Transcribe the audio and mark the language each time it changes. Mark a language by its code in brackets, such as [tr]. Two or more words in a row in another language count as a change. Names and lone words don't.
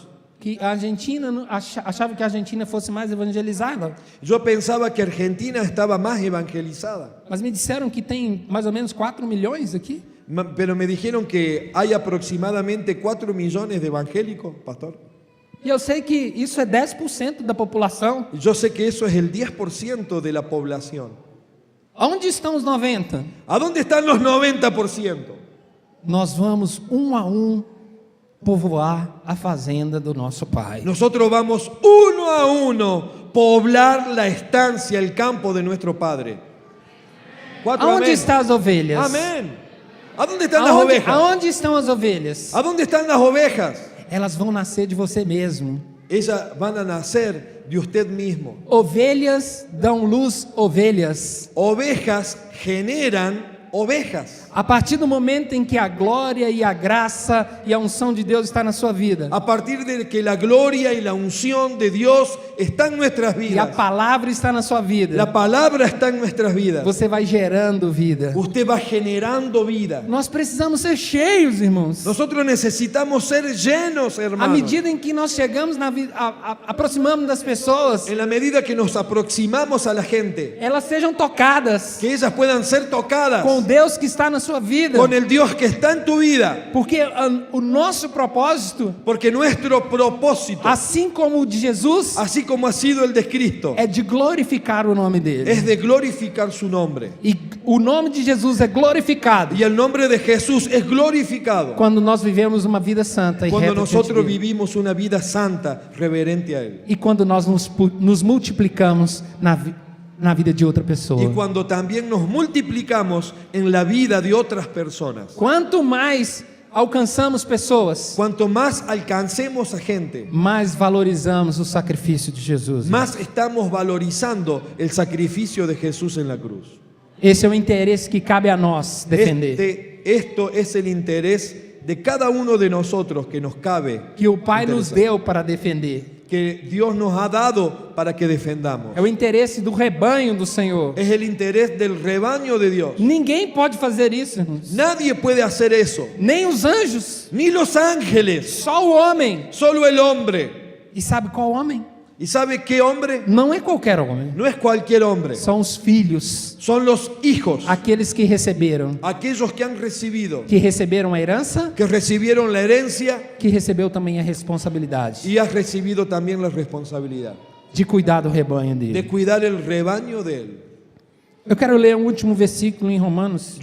[pt] que a Argentina achava que a Argentina fosse mais evangelizada, [es] Yo pensaba que Argentina estaba más evangelizada, [pt] mas me disseram que tem mais ou menos 4 milhões aqui. [es] pero me dijeron que hay aproximadamente 4 millones de evangélicos, pastor. [pt] E eu sei que isso é 10% da população. [es] Yo sé que eso es el 10% de la población. [pt] Onde estão os 90%? [es] ¿A dónde están los 90%? [pt] Nós vamos um a um povoar a fazenda do nosso Pai. [es] Nosotros vamos uno a uno poblar la estancia, el campo de nuestro Padre. 4 [pt] Aonde [es] amén. [pt] estão as ovelhas? [es] Amén. ¿A dónde están las ovejas? [pt] Aonde estão as ovelhas? [es] ¿A dónde están las ovejas? [pt] Elas vão nascer de você mesmo. [es] Ellas van a nacer de usted mismo. [pt] Ovelhas dão luz, ovelhas. [es] Ovejas generan ovejas. [pt] A partir do momento em que a glória e a graça e a unção de Deus está na sua vida, [es] A partir de que la gloria y la unción de Dios está en nuestras [pt] e a [es] vidas, [pt] palavra está na sua vida, [es] la palabra está en nuestras vidas, [pt] você vai gerando vida. [es] usted va generando vida. [pt] Nós precisamos ser cheios, irmãos. [es] Nosotros necesitamos ser llenos, [pt] À [es] hermanos. [pt] medida em que nós chegamos na vida, aproximamos das pessoas, [es] En la medida que nos aproximamos a la gente, [pt] elas sejam tocadas [es] que ellas puedan ser tocadas [pt] com o Deus que está na sua vida, [es] con el Dios que está en tu vida. [pt] porque o nosso propósito, [es] Porque nuestro propósito, [pt] assim como o de Jesus, [es] así como ha sido el de Cristo, [pt] é de glorificar o nome dele. [es] es de glorificar su nombre. [pt] E o nome de Jesus é glorificado [es] Y el nombre de Jesús es glorificado [pt] quando nós vivemos uma vida santa e [es] cuando [pt] reta diante [es] nosotros [pt] dele. [es] vivimos una vida santa, reverente a Él. [pt] E quando nós nos multiplicamos na vida de outra pessoa. [es] Y cuando también nos multiplicamos en la vida de otras personas. [pt] Quanto mais alcançamos pessoas, [es] Cuanto más alcancemos a gente, [pt] mais valorizamos o sacrifício de Jesus. [es] más estamos valorizando el sacrificio de Jesús en la cruz. [pt] Esse é o interesse que cabe a nós defender. [es] Esto es el interés de cada uno de nosotros que nos cabe, [pt] Que o Pai nos [es] interesar, [pt] deu para defender. [es] que Dios nos ha dado para que defendamos. [pt] É o interesse do rebanho do Senhor. [es] Es el interés del rebaño de Dios. [pt] Ninguém pode fazer isso, irmãos. [es] Nadie puede hacer eso, [pt] Nem os anjos, [es] ni los ángeles, [pt] só o homem. [es] solo el hombre. [pt] E sabe qual homem? [es] ¿Y sabe qué hombre? [pt] Não é qualquer homem. [es] No es cualquier hombre, [pt] São os filhos, [es] son los hijos, [pt] aqueles que receberam. [es] aquellos que han recibido, [pt] Que receberam a herança, [es] que recibieron la herencia [pt] que recebeu também a responsabilidade [es] y has recibido también la responsabilidad [pt] de cuidar do rebanho [es] de [pt] dele. [es] cuidar el rebaño de Él. [pt] Eu quero ler um último versículo em Romanos,